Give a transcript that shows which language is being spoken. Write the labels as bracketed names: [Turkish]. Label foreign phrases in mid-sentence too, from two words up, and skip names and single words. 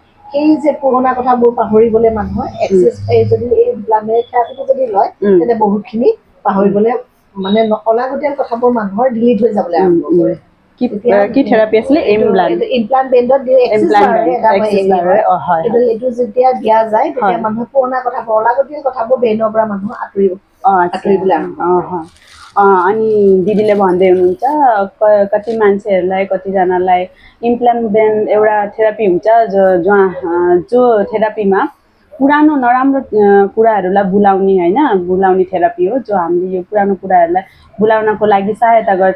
[Assamese] সেই যে পুৰণা কথাবোৰ পাহৰিবলৈ মানুহৰ এক্সেছ যদি এই থেৰাপিটো যদি লয়, তেন্তে বহুতখিনি পাহৰিবলৈ মানে অলাগতিয়াল কথাবোৰ মানুহৰ ডিলিট হৈ যাবলৈ আৰম্ভ কৰে। কি থেৰাপি আছিলে? ইমপ্লাণ্ট বেণ্ডত দিয়ে এক্সেছ বাৰ, কিন্তু এইটো যেতিয়া দিয়া যায় তেতিয়া মানুহে পুৰণা কথাবোৰ, অলাগতিয়াল কথাবোৰ ব্ৰেইনৰ পৰা মানুহ আঁতৰিবলৈ আৰম্ভ কৰে। [Nepali] अनि दिदीले भन्दै हुनुहुन्छ कति मान्छेहरूलाई, कतिजनालाई इम्प्लान्ट बेन्ड एउटा थेरापी हुन्छ जो थेरापीमा पुरानो नराम्रो कुराहरूलाई भुलाउने होइन, भुलाउने थेरापी हो। जो हामीले यो पुरानो कुराहरूलाई भुलाउनको लागि सहायता गर्छ।